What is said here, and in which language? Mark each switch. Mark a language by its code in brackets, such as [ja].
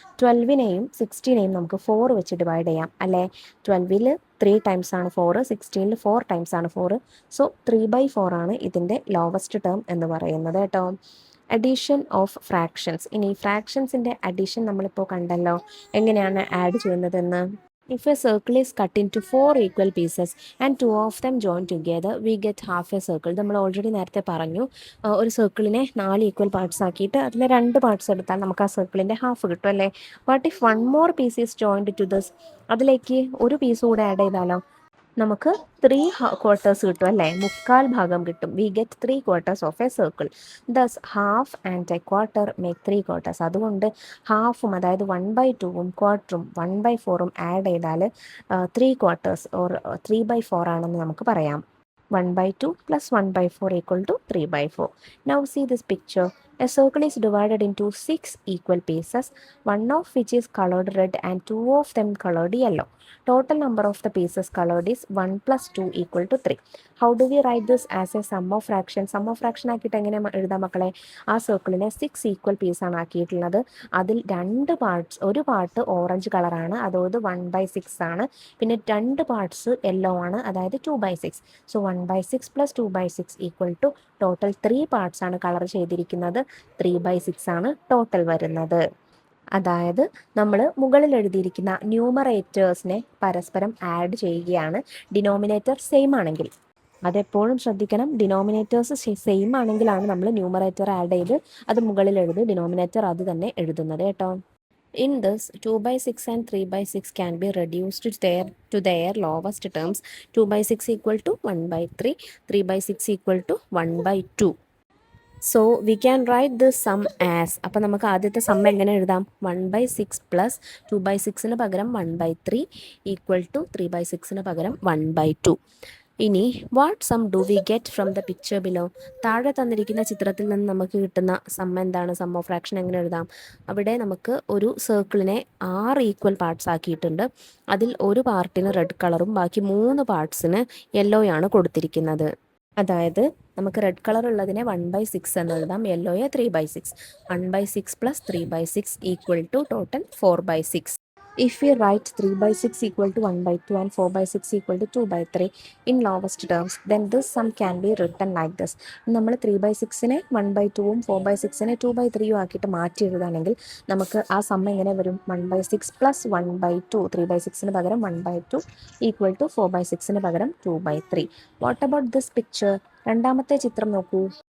[ml] 12നെയും 16നെയും നമുക്ക് 4 വെച്ച് ഡിവൈഡ് ചെയ്യാം അല്ലേ. 12ൽ 3 ടൈംസ് ആണ് 4, 16ൽ 4 ടൈംസ് ആണ് 4. സോ 3/4 ആണ് ഇതിൻ്റെ ലോവസ്റ്റ് ടേം എന്ന് പറയുന്നത് കേട്ടോ. Addition of fractions. ഇനി ഫ്രാക്ഷൻസിൻ്റെ അഡീഷൻ നമ്മളിപ്പോൾ കണ്ടല്ലോ, എങ്ങനെയാണ് ആഡ് ചെയ്യുന്നതെന്ന്. [en] If a circle is cut into 4 equal pieces and 2 of them join together, we get half a circle. [ml] നമ്മൾ ഓൾറെഡി നേരത്തെ പറഞ്ഞു ഒരു സർക്കിളിനെ 4 ഈക്വൽ പാർട്സ് ആക്കിയിട്ട് അതിൽ 2 പാർട്സ് എടുത്താൽ നമുക്ക് ആ സർക്കിളിൻ്റെ ഹാഫ് കിട്ടും അല്ലേ. [en] but if one more piece is joined to this, [ml] അതിലേക്ക് ഒരു പീസ് കൂടെ ആഡ് ചെയ്താലോ നമുക്ക് 3 ക്വാർട്ടേഴ്സ് കിട്ടും അല്ലേ, മുക്കാൽ ഭാഗം കിട്ടും. [en] We get 3 quarters of a circle. Thus half and a quarter make 3 quarters. [ml] അതുകൊണ്ട് ഹാഫും അതായത് 1/2ഉം ക്വാർട്ടറും 1/4ഉം ആഡ് ചെയ്താൽ 3 ക്വാർട്ടേഴ്സ് ഓർ 3/4 ആണെന്ന് നമുക്ക് പറയാം. [en] 1/2 plus 1/4 equal to 3/4. Now see this picture. A circle is divided into 6 equal pieces, one of which is colored red and 2 of them colored yellow. Total number of the pieces colored is 1 plus 2 equal to 3. How do we write this as a sum of fraction? Sum of fraction [ml] ആക്കിയിട്ട് എങ്ങനെ എഴുതാം മക്കളെ? ആ സർക്കിളിനെ 6 equal പീസാണ് ആക്കിയിട്ടുള്ളത്. അതിൽ 2 parts, ഒരു part orange കളറാണ്, അതായത് 1/6 ആണ്. പിന്നെ 2 പാർട്സ് യെല്ലോ ആണ്, അതായത് 2/6. So 1/6 plus 2/6 equal to total 3 parts ആണ് കളർ ചെയ്തിരിക്കുന്നത്. 3/6 ആണ് ടോട്ടൽ വരുന്നത്. അതായത് നമ്മൾ മുകളിൽ എഴുതിയിരിക്കുന്ന ന്യൂമറേറ്റേഴ്സിനെ പരസ്പരം ആഡ് ചെയ്യുകയാണ്, ഡിനോമിനേറ്റർ സെയിം ആണെങ്കിൽ. അതെപ്പോഴും ശ്രദ്ധിക്കണം, ഡിനോമിനേറ്റേഴ്സ് സെയിം ആണെങ്കിലാണ് നമ്മൾ ന്യൂമറേറ്റർ ആഡ് ചെയ്ത് അത് മുകളിൽ എഴുതി ഡിനോമിനേറ്റർ അത് തന്നെ എഴുതുന്നത് കേട്ടോ. [en] In this, 2/6 and 3/6 can be reduced to their lowest terms. 2/6 equal to 1/3, 3/6 equal to 1/2. So we can write this sum as, [ml] അപ്പോൾ നമുക്ക് ആദ്യത്തെ സം എങ്ങനെ എഴുതാം? 1/6 പ്ലസ് 2/6 പകരം 1/3 ഈക്വൽ ടു 3/6 പകരം 1/2. ഇനി [en] What sum do we get from the picture below? [ml] താഴെ തന്നിരിക്കുന്ന ചിത്രത്തിൽ നിന്ന് നമുക്ക് കിട്ടുന്ന സം എന്താണ്? സം ഓഫ് ഫ്രാക്ഷൻ എങ്ങനെ എഴുതാം? അവിടെ നമുക്ക് ഒരു സർക്കിളിനെ 6 ഈക്വൽ പാർട്സ് ആക്കിയിട്ടുണ്ട്. അതിൽ ഒരു പാർട്ടിന് റെഡ് കളറും ബാക്കി 3 പാർട്സിന് യെല്ലോയാണ് കൊടുത്തിരിക്കുന്നത്. അതായത് നമുക്ക് റെഡ് കളർ ഉള്ളതിനെ 1/6 എന്ന് എഴുതാം, യെല്ലോയെ 3/6. 1/6 plus 3/6 equal to total 4/6. [en] If we write 3/6 equal to 1/2 and 4/6 equal to 2/3 in lowest terms, then this sum can be written like this. [ml] നമ്മൾ 3/6നെ 1/2ഉം 4/6നെ 2/3ഉം ആക്കിയിട്ട് മാറ്റി എഴുതുകയാണെങ്കിൽ നമുക്ക് ആ സം എങ്ങനെ വരും? 1/6 പ്ലസ് 1/2, 3/6ന് പകരം 1/2 ഈക്വൽ ടു 4/6ന് പകരം 2/3. [en] What about this picture? [ml] രണ്ടാമത്തെ ചിത്രം നോക്കൂ.